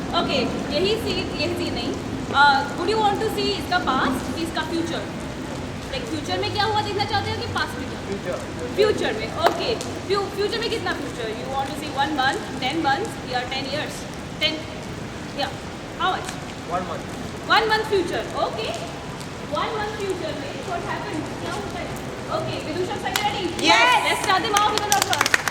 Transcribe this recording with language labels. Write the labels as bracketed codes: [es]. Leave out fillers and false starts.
[en] Okay, [hi] यही [en] scene [hi] नहीं. [en] Would you want to see [hi] इसका [en] past, इसका future? Like [hi] future में क्या हुआ देखना चाहते हो कि past में क्या? [en] Future [hi] में. [en] Okay. Future [hi] में कितना [en] future? You want to see 1 month, 10 months, [hi] या [en] 10 years? 10. Yeah. How much? 1 month. 1 month future. Okay. 1 month future [hi] में [en] what happened? [hi] क्या होता है? [en] Okay, Vidushaks, are you ready? Yes. Let's start them off with an applause.